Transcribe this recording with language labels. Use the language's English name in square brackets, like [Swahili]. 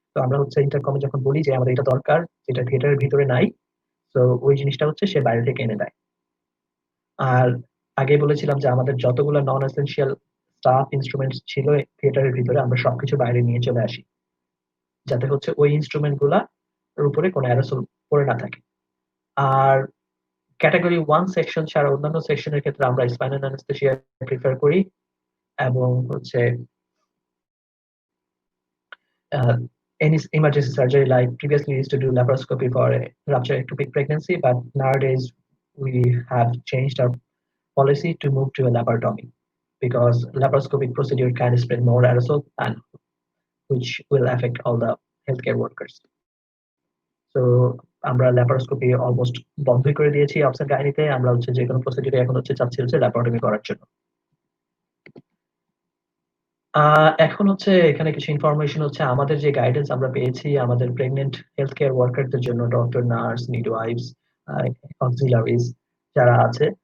[Bangla] তো আমরা হচ্ছে ইন্টারকমে যখন বলি যে আমাদের এটা দরকার যেটা থিয়েটারের ভিতরে নাই, তো ওই জিনিসটা হচ্ছে সে বাইরে থেকে এনে দেয়। আর আগে বলেছিলাম যে আমাদের যতগুলো নন এসেনশিয়াল স্টাফ ইনস্ট্রুমেন্টস ছিল থিয়েটারের ভিতরে আমরা সবকিছু বাইরে নিয়ে চলে আসি, যাতে হচ্ছে ওই ইনস্ট্রুমেন্ট গুলার উপরে কোনো অ্যারোসল পড়ে না থাকে। আর ক্যাটাগরি 1 সেকশন ছাড়া অন্যান্য সেকশনের ক্ষেত্রে আমরা স্পাইনাল অ্যানেস্থেসিয়া প্রিফার করি, এবং হচ্ছে [English] any emergency surgery, like previously we used to do laparoscopy for a rupture ectopic pregnancy, but nowadays we have changed our policy to move to a laparotomy because laparoscopic procedure can spread more aerosol and which will affect all the healthcare workers. [Bangla] So আমরা laparoscopy almost বন্ধই করে দিয়েছি অবসেন গাইনিতে। আমরা হচ্ছে যে কোনো প্রসিডিউরে এখন হচ্ছে চাচ্ছি হচ্ছে ল্যাপারোটমি করার জন্য। এখন হচ্ছে এখানে কিছু ইনফরমেশন হচ্ছে আমাদের যে গাইডেন্স আমরা পেয়েছি আমাদের প্রেগনেন্ট হেলথ কেয়ার ওয়ার্কারদের জন্য, ডক্টর, নার্স, মিডওয়াইফস, অক্সিলারিজ যারা আছে।